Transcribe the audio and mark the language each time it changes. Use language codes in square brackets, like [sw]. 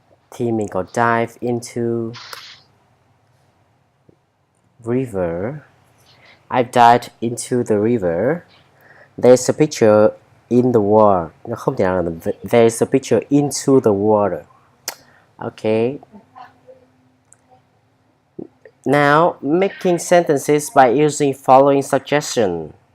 [vi] Thì mình có [en] dive into river. I've dived into the river. There's a picture in the water. [vi] Nó không thể nào là [en] there's a picture into the water. Okay. Now, making sentences by using following suggestion.